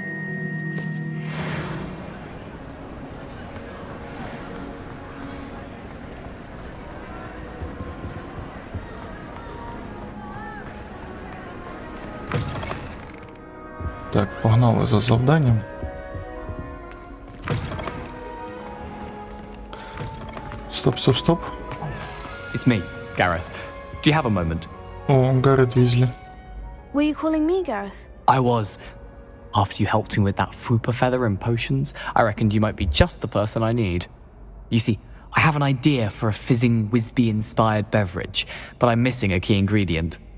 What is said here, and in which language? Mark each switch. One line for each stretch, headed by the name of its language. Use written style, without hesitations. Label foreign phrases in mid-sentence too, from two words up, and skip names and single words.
Ukrainian: Так, погнали за завданням. Стоп, стоп, стоп.
English: It's me, Gareth. Do you have a moment?
Ukrainian: О, Гаррет Візлі.
English: Were you calling me, Gareth? I was. After you helped me with that fupa feather and potions, I reckoned you might be just the person I need. You see, I have an idea for a fizzing Wisby-inspired beverage, but I'm missing a key ingredient.